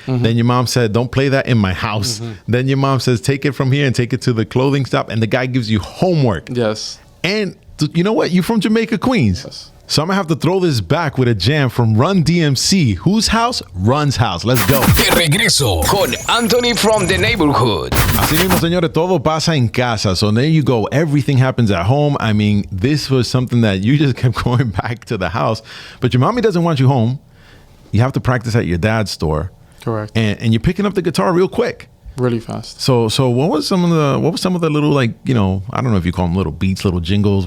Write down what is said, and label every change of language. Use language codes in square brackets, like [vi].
[en] Then your mom said, don't play that in my house. Then your mom says, take it from here and take it to the clothing shop. And the guy gives you homework. Yes. And you know what? You're from Jamaica, Queens. Yes. So I'm going to have to throw this back with a jam from Run DMC. Whose house? Run's house. Let's go. [es] De regreso con Anthony from the Neighborhood. Así mismo, señores, todo pasa en casa. [en] So there you go. Everything happens at home. I mean, this was something that you just kept going back to the house. But your mommy doesn't want you home. You have to practice at your dad's store. Correct. And you're picking up the guitar real quick. Really fast. So what was some of the little, like, I don't know if you call them little beats, little jingles.